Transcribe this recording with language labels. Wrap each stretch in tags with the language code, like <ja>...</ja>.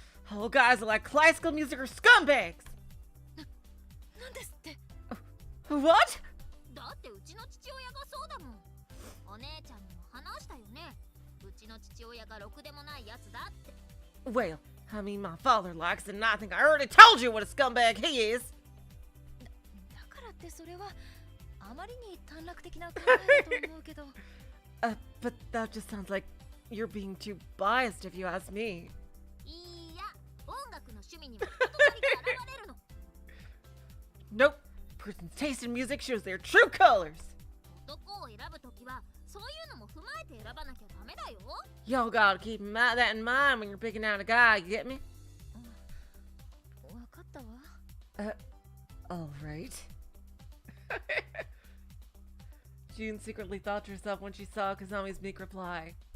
<en>All guys are like classical music or scumbags.</en> <ja>なんですって。</ja> <en>What?</en> <ja>だってうちの父親がそうだもん。お姉ちゃんにも話したよね。うちの父親がろくでもないやつだって。</ja> <en>Well, I mean, my father likes it, and I think I already told you what a scumbag he is.</en> <ja>だからってそれはあまりに短絡的な考えだと思うけど。</ja> <en>But that just sounds like you're being too biased if you ask me.</en> <ja>いや、音楽の趣味には人となりが現れるの。</ja> <en>Nope. Person's taste in music shows their true colors.</en> <ja>男を選ぶときはそういうのも踏まえて選ばなきゃダメだよ。</ja> <en>Y'all gotta keep that in mind when you're picking out a guy, you get me?</en> <ja>わかったわ。</ja> <en>Alright. June secretly thought to herself when she saw Kazami's meek reply.</en>